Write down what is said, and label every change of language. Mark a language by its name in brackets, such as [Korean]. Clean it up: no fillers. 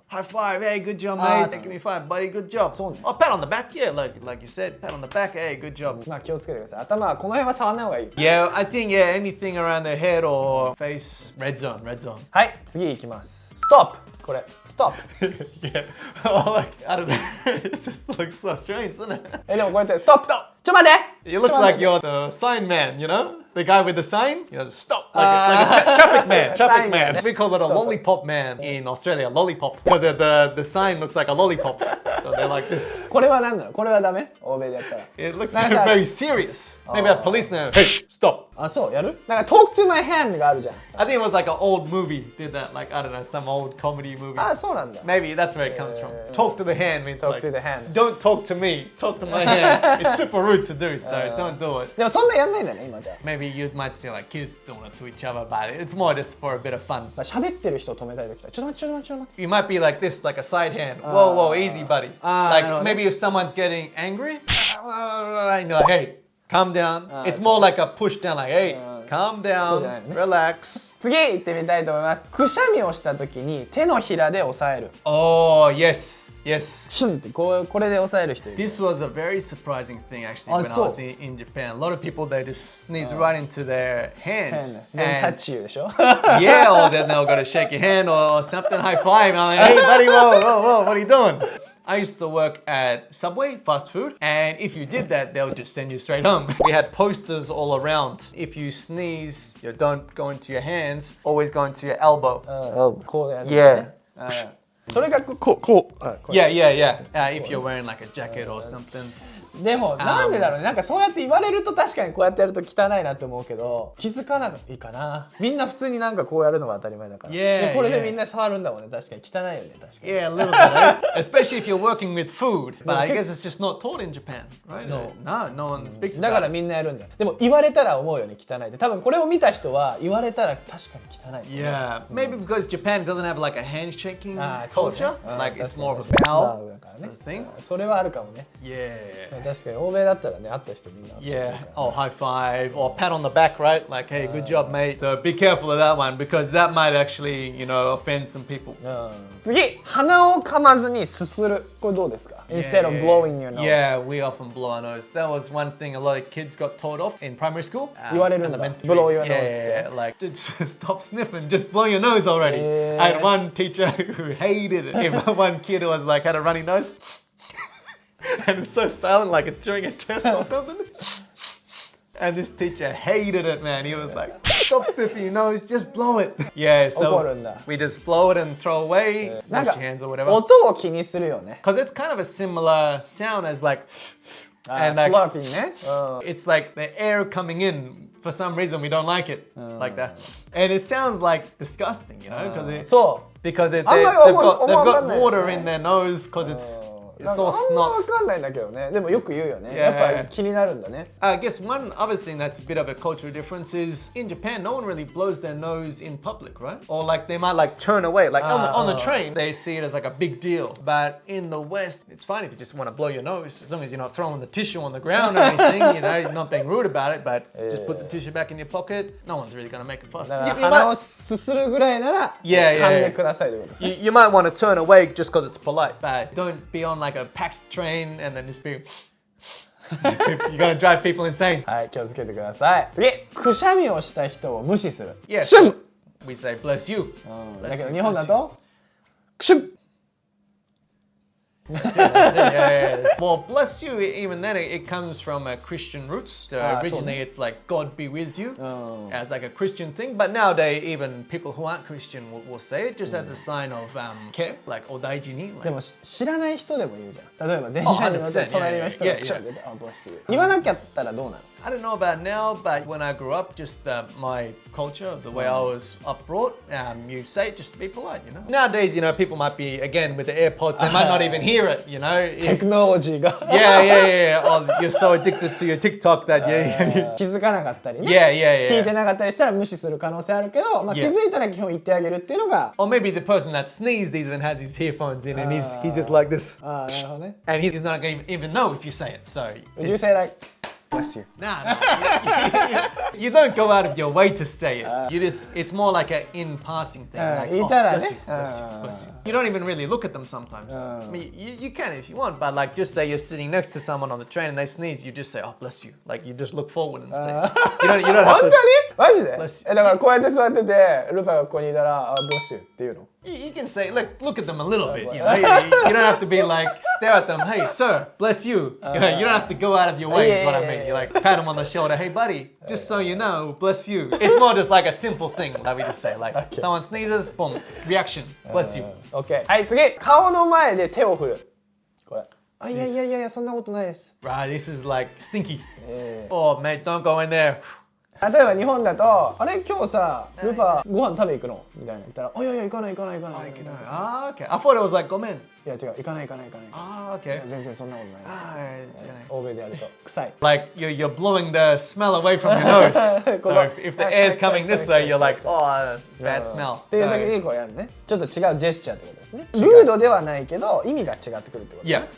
[English] high five, hey, good job, mate. Give me five, buddy, good job. Or pat on the back, yeah, like you said, pat on the back, hey, good job. [Japanese] まあ気をつけてください。頭はこの辺は触んない方がいい。 [English] Yeah, I think, yeah, anything around the head or face, red zone. [Japanese] はい、次いきます。Stop! これ、Stop! [English] Yeah. Oh, like, I don't know. It just looks so strange, doesn't it? [Japanese] でもこうやって、Stop! ちょ待って [English] It looks like you're the sign man, you know? The guy with the sign, you know, stop, like a traffic man. Sign man. We call it a lollipop man in Australia, lollipop, because the sign looks like a lollipop. So they're like this. [Japanese] これは何なの？これはダメ？欧米でやったら。 [English] It looks very serious. Maybe a policeman, hey, stop. [Japanese] あ、そう、やる？なんか [English] Talk to my hand [Japanese] があるじゃん。 [English] I think it was like an old movie did that, like, I don't know, some old comedy movie. [Japanese] あ、そうなんだ。 [English] Maybe that's where it comes from. Talk to the hand means Talk like, to the hand. don't talk to me, talk to my hand. It's super rude to do, so don't do it. [Japanese] でもそんなやんないんだね、今じゃ。 [English] Maybe you might see like kids doing it to each other, but it's more just for a bit of fun. [Japanese] 喋ってる人を止めたいときは、ちょっと待って。 [English] You might be like this, like a side hand. Whoa, easy, buddy. Like maybe maybe if someone's getting angry, and you're like, hey, calm down. It's more like a push down, like, hey, calm down, relax. [Japanese] 次行ってみたいと思います。くしゃみをしたときに手のひらで押さえる。 [English] Oh, yes. [Japanese] シュンってこれで押さえる人いる。 [English] This was a very surprising thing actually when I was in Japan. A lot of people, they just sneeze right into their hand. Then touch you でしょ? Yeah, or then they'll go to shake your hand or something, high five. And I'm like, hey buddy, whoa, what are you doing? I used to work at Subway, fast food, and if you did that, they'll just send you straight home. We had posters all around. If you sneeze, you don't go into your hands, always go into your elbow. [Japanese] こうやる。 [English] Yeah. [Japanese] それがこう。 [English] Yeah. If you're wearing like a jacket or something. [Japanese] でもなんでだろうね、なんかそうやって言われると確かにこうやってやると汚いなって思うけど、気づかないかな。みんな普通になんかこうやるのが当たり前だから。でこれでみんな触るんだもんね。確かに汚いよね、確かに。 [English] Yeah, a little bit. Especially if you're working with food. But I guess it's just not taught in Japan, right? No one speaks about it. [Japanese] だからみんなやるんだよ。でも言われたら思うよね、汚いって。多分これを見た人は言われたら確かに汚い。 [English] Yeah, maybe because Japan doesn't have like a handshaking culture. Like it's more of a bow thing. [Japanese] それはあるかもね。 [English] Yeah. [Japanese] 確かに欧米だったらね、会った人みんな [English] Yeah. Oh, high five or pat on the back, right? Like, hey, good job, mate. So be careful of that one because that might actually, offend some people. [Japanese] 次、鼻を噛まずにすする。これどうですか？ [English] Instead of blowing your nose. Yeah, we often blow our nose. That was one thing a lot of kids got taught off in primary school. [Japanese] 言われるんだ。 [English] blow your nose. Yeah, like, dude, stop sniffing. Just blow your nose already. I had one teacher who hated it. One kid who was like, had a runny nose. And it's so silent, like it's during a test or something. And this teacher hated it, man. He was like, stop sniffing your nose, just blow it. Yeah, so we just blow it and throw away, wash your hands or whatever. [Japanese] 音を気にするよね。 [English] Because it's kind of a similar sound as like, and like, slurping ね。 It's like the air coming in. For some reason, we don't like it like that. And it sounds like disgusting, because they've got water in their nose because it's all snot. [Japanese] わかんないんだけどね。でもよく言うよね。やっぱり気になるんだね。 [English] I guess one other thing that's a bit of a cultural difference is in Japan, no one really blows their nose in public, right? Or like they might like turn away. Like on the train, they see it as like a big deal. But in the West, it's fine if you just want to blow your nose, as long as you're not throwing the tissue on the ground or anything. You're not being rude about it, but just put the tissue back in your pocket. No one's really gonna make a fuss. [Japanese] 鼻をすするぐらいなら噛んでくださいということですね。 [English] You might want to turn away just because it's polite, but don't be on like a packed train and then just be you're gonna drive people insane. [Japanese] はい、気をつけてください。次、くしゃみをした人を無視する。 [English] Yeah, [Japanese] シュン。 [English] We say bless you. [Japanese] だけど日本だとクシュン。 [English] Yeah. Well, bless you, even then it comes from Christian roots. So originally it's like God be with you as like a Christian thing. But nowadays even people who aren't Christian will say it just as a sign of care, like [Japanese] お大事に。でも知らない人でも言うじゃん。例えば電車に乗って隣の人がクシャンって [English] bless you。 [Japanese] 言わなきゃったらどうなの [English] ？I don't know about now, but when I grew up, just my culture, the way I was upbrought, you say it just to be polite, Nowadays, people might be, again, with the AirPods, they might not even hear it, [Japanese] Technology が。 [English] Yeah. Or you're so addicted to your TikTok that, [Japanese] 気づかなかったりね。 [English] Yeah. [Japanese] 聞いてなかったりしたら無視する可能性あるけど、気づいたら基本言ってあげるっていうのが。 [English] Or maybe the person that sneezed even has his earphones in and he's just like this. なるほどね。 And he's not going to even know if you say it, so. Would you say like, bless you? Nah. You don't go out of your way to say it. It's more like an in-passing thing. Like, bless you. You don't even really look at them sometimes. I mean, you can if you want, but like just say you're sitting next to someone on the train and they sneeze, you just say, oh, bless you. Like you just look forward and say, you don't have to. [Japanese] 本当に？マジで？だからこうやって座ってて、ルパがここにいたら、 [English] bless you [Japanese] っていうの。 [English] You can say, look at them a little bit. You don't have to be like, stare at them. Hey, sir, bless you. You don't have to go out of your way, is what I mean. You like pat them on the shoulder. Hey, buddy, just so you know, bless you. It's more just like a simple thing that we just say. Like, someone sneezes, boom, reaction, bless you. [Japanese] Okay. はい、次。顔の前で手を振る。これ。いや、そんなことないです。 [English] Right, this is like stinky. Oh, mate, don't go in there. [Japanese] 例えば日本だと、あれ今日さ、ルパご飯食べ行くのみたいな言ったら、いや行かない。 [English] Ah, okay. I thought it was like, ごめん。 [Japanese] いや違う、行かない。 [English] Ah, okay. [Japanese] 全然そんなことない。欧米でやると臭い。 [English] Like you're blowing the smell away from your nose. So if the air's coming this way, you're like, oh, bad smell. [Japanese] っていう時にこうやるね。ちょっと違うジェスチャーってことですね。ルードではないけど意味が違ってくるってことね。